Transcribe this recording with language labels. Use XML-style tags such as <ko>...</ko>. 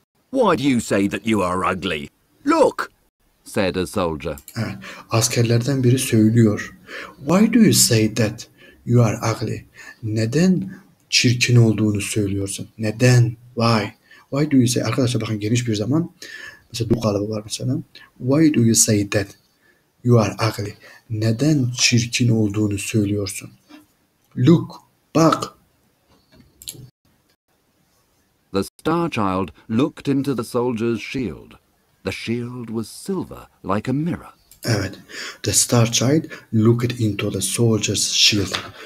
<en>Why do you say that you are ugly? Look! said a soldier.</en> <tr>Evet. Askerlerden biri söylüyor.</tr> <en>Why do you say that you are ugly?</en> <tr>Neden çirkin olduğunu söylüyorsun? Neden?</tr> <en>Why? Why do you say?</en> <tr>Arkadaşlar bakın, geniş bir zaman. Mesela bu kalıbı var mesela.</tr> <en>Why do you say that you are ugly?</en> <tr>Neden çirkin olduğunu söylüyorsun?</tr> <en>Look,</en> <tr>bak.</tr> <en>The Star Child looked into the soldier's shield. The shield was silver like a mirror.</en> <tr>Evet.</tr> <en>The Star Child looked into the soldier's shield.</en>